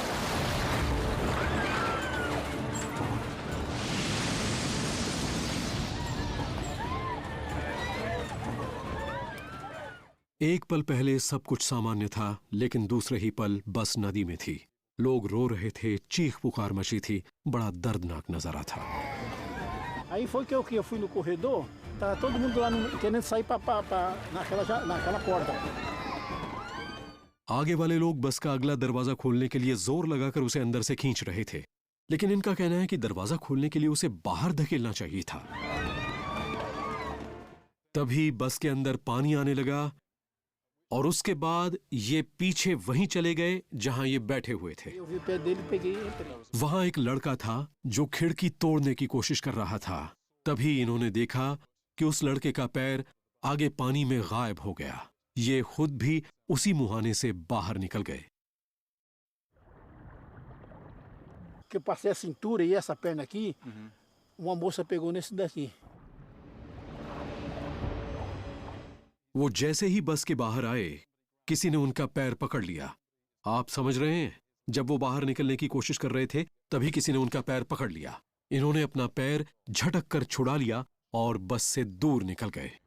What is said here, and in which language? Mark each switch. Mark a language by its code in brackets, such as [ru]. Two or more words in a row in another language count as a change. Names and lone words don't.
[hi] एक पल पहले सब कुछ सामान्य था, लेकिन दूसरे ही पल बस नदी में थी। लोग रो रहे थे, चीख पुकार मची थी। बड़ा दर्दनाक नजारा था। [pt] Aí foi que eu fui no corredor, tava todo mundo lá querendo sair naquela porta. [hi] आगे वाले लोग बस का अगला दरवाजा खोलने के लिए जोर लगाकर उसे अंदर से खींच रहे थे, लेकिन इनका कहना है कि दरवाजा खोलने के लिए उसे बाहर धकेलना चाहिए था। तभी बस के अंदर पानी आने लगा और उसके बाद ये पीछे वहीं चले गए जहां ये बैठे हुए थे। [pt] Eu vi o pé dele, peguei e entrei. [hi] वहां एक लड़का था जो खिड़की तोड़ने की कोशिश कर रहा था। तभी इन्होंने देखा कि उस लड़के का पैर आगे पानी में गायब हो गया। ये खुद भी उसी मुहाने से बाहर निकल गए। [pt] Que eu passei a cintura e essa perna aqui, uma moça pegou nesse daqui. [hi] वो जैसे ही बस के बाहर आए, किसी ने उनका पैर पकड़ लिया। आप समझ रहे हैं, जब वो बाहर निकलने की कोशिश कर रहे थे तभी किसी ने उनका पैर पकड़ लिया। इन्होंने अपना पैर झटक कर छुड़ा लिया और बस से दूर निकल गए।